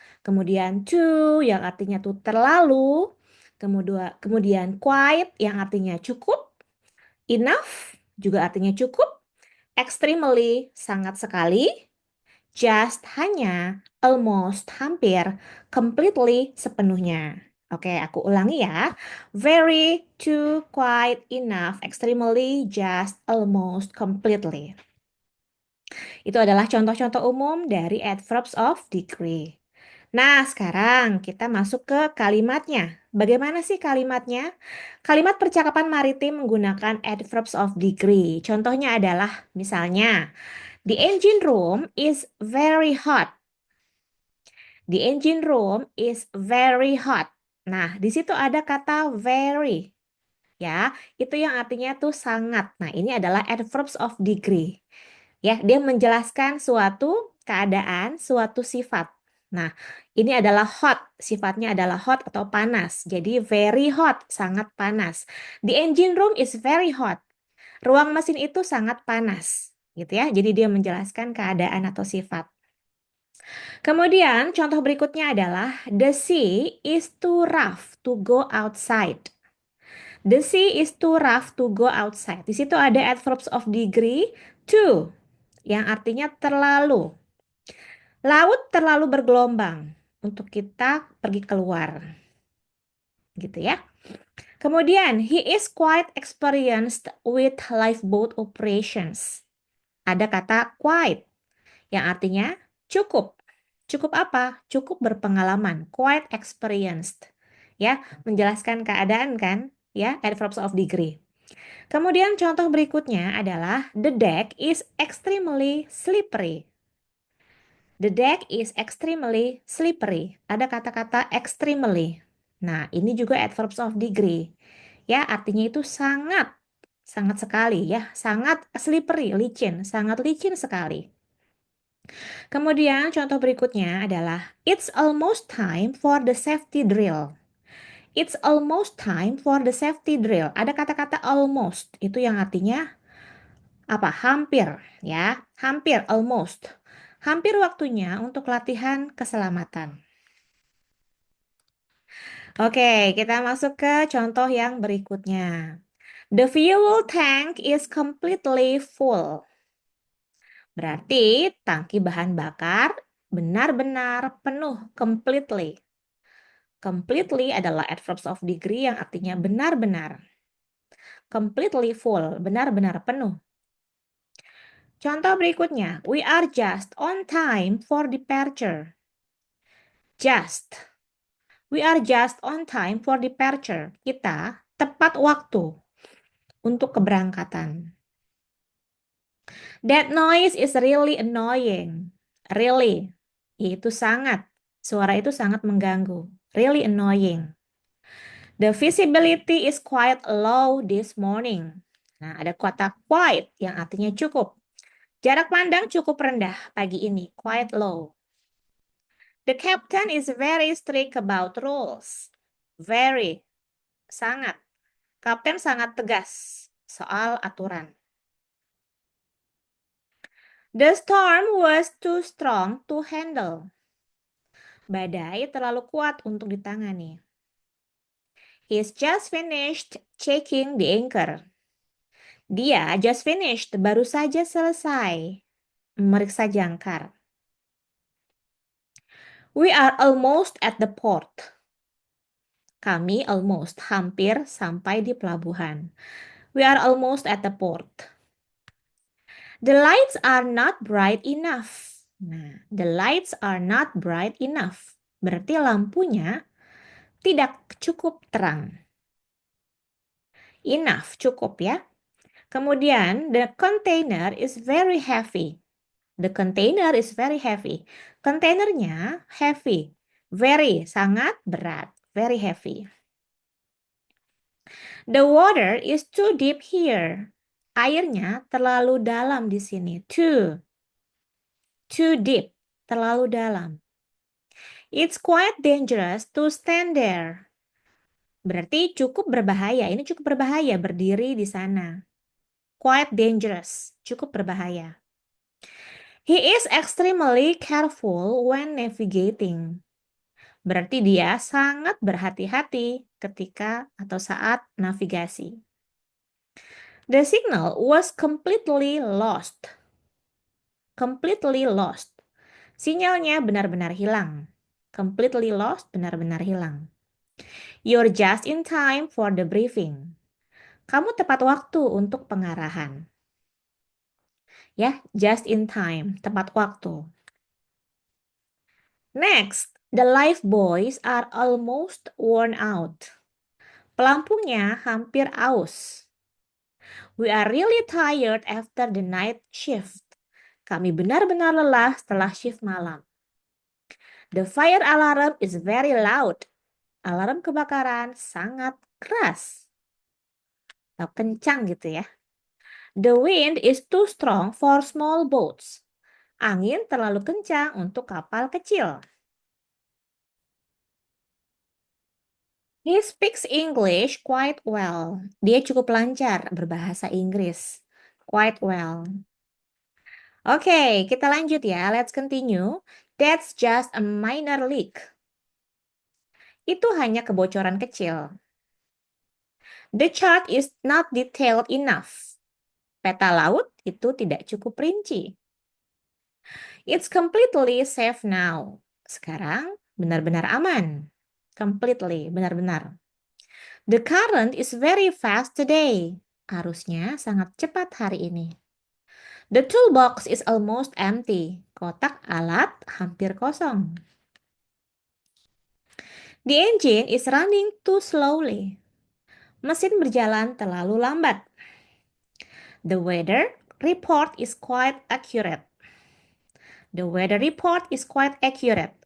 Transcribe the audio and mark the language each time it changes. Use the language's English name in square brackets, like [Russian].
[Indonesian] Kemudian to, yang artinya tuh terlalu. Kemudian quite, yang artinya cukup. Enough, juga artinya cukup. Extremely, sangat sekali. Just, hanya. Almost, hampir. Completely, sepenuhnya. Oke, aku ulangi ya. [English] Very, to, quite, enough, extremely, just, almost, completely. [Indonesian] Itu adalah contoh-contoh umum dari adverbs of degree. Nah, sekarang kita masuk ke kalimatnya. Bagaimana sih kalimatnya? Kalimat percakapan maritim menggunakan adverbs of degree. Contohnya adalah misalnya, [English] the engine room is very hot. The engine room is very hot. [Indonesian] Nah, di situ ada kata very. Ya, itu yang artinya tuh sangat. Nah, ini adalah adverbs of degree. Ya, dia menjelaskan suatu keadaan, suatu sifat. Nah, ini adalah hot, sifatnya adalah hot atau panas. Jadi [English] very hot, [Indonesian] sangat panas. [English] The engine room is very hot. [Indonesian] Ruang mesin itu sangat panas, gitu ya. Jadi dia menjelaskan keadaan atau sifat. Kemudian contoh berikutnya adalah [English] the sea is too rough to go outside. The sea is too rough to go outside. [Indonesian] Di situ ada adverbs of degree too, yang artinya terlalu. Laut terlalu bergelombang untuk kita pergi keluar, gitu ya. [English] Kemudian, he is quite experienced with lifeboat operations. [Indonesian] Ada kata quite, yang artinya cukup. Cukup apa? Cukup berpengalaman, [English] quite experienced. [Indonesian] Ya, menjelaskan keadaan kan? Ya, adverbs of degree. Kemudian contoh berikutnya adalah [English] the deck is extremely slippery. The deck is extremely slippery. [Indonesian] Ada kata-kata extremely. Nah, ini juga adverbs of degree. Ya, artinya itu sangat, sangat sekali ya. Sangat slippery, licin, sangat licin sekali. Kemudian contoh berikutnya adalah [English] it's almost time for the safety drill. It's almost time for the safety drill. [Indonesian] Ada kata-kata almost, itu yang artinya apa? Hampir, ya. Hampir, almost. Hampir waktunya untuk latihan keselamatan. Oke, kita masuk ke contoh yang berikutnya. [English] The fuel tank is completely full. [Indonesian] Berarti tangki bahan bakar benar-benar penuh, completely. Completely adalah adverbs of degree yang artinya benar-benar. [English] Completely full, [Indonesian] benar-benar penuh. Contoh berikutnya, [English] we are just on time for departure. Just. We are just on time for departure. [Indonesian] Kita tepat waktu untuk keberangkatan. [English] That noise is really annoying. [Indonesian] Really. Itu sangat. Suara itu sangat mengganggu. [English] Really annoying. The visibility is quite low this morning. [Indonesian] Nah, ada kata quite yang artinya cukup. Jarak pandang cukup rendah pagi ini. [English] Quite low. The captain is very strict about rules. Very. Sangat. [Indonesian] Kapten sangat tegas soal aturan. [English] The storm was too strong to handle. [Indonesian] Badai terlalu kuat untuk ditangani. [English] He's just finished checking the anchor. Dia just finished, [Indonesian] baru saja selesai memeriksa jangkar. [English] We are almost at the port. Kami almost, [Indonesian] hampir sampai di pelabuhan. [English] We are almost at the port. The lights are not bright enough. Nah, the lights are not bright enough. [Indonesian] Berarti lampunya tidak cukup terang. Enough, cukup ya. [English] Kemudian, the container is very heavy. The container is very heavy. Kontainernya heavy. Very, [Indonesian] sangat berat. [English] Very heavy. The water is too deep here. [Indonesian] Airnya terlalu dalam di sini. Too deep. Terlalu dalam. [English] It's quite dangerous to stand there. [Indonesian] Berarti cukup berbahaya. Ini cukup berbahaya berdiri di sana. [English] Quite dangerous. [Indonesian] Cukup berbahaya. [English] He is extremely careful when navigating. [Indonesian] Berarti dia sangat berhati-hati ketika atau saat navigasi. [English] The signal was completely lost. Completely lost. [Indonesian] Sinyalnya benar-benar hilang. [English] Completely lost, [Indonesian] benar-benar hilang. [English] You're just in time for the briefing. [Indonesian] Kamu tepat waktu untuk pengarahan. Ya, [English] just in time, [Indonesian] tepat waktu. [English] Next, the life buoys are almost worn out. [Indonesian] Pelampungnya hampir aus. [English] We are really tired after the night shift. [Indonesian] Kami benar-benar lelah setelah shift malam. [English] The fire alarm is very loud. [Indonesian] Alarm kebakaran sangat keras. Atau kencang gitu ya. [English] The wind is too strong for small boats. [Indonesian] Angin terlalu kencang untuk kapal kecil. [English] He speaks English quite well. [Indonesian] Dia cukup lancar berbahasa Inggris. [English] Quite well. [Indonesian] Oke, kita lanjut ya. [English] Let's continue. That's just a minor leak. [Indonesian] Itu hanya kebocoran kecil. [English] The chart is not detailed enough. [Indonesian] Peta laut itu tidak cukup rinci. [English] It's completely safe now. [Indonesian] Sekarang benar-benar aman. [English] Completely, benar-benar. The current is very fast today. [Indonesian] Arusnya sangat cepat hari ini. [English] The toolbox is almost empty. [Indonesian] Kotak alat hampir kosong. [English] The engine is running too slowly. [Indonesian] Mesin berjalan terlalu lambat. [English] The weather report is quite accurate. The weather report is quite accurate.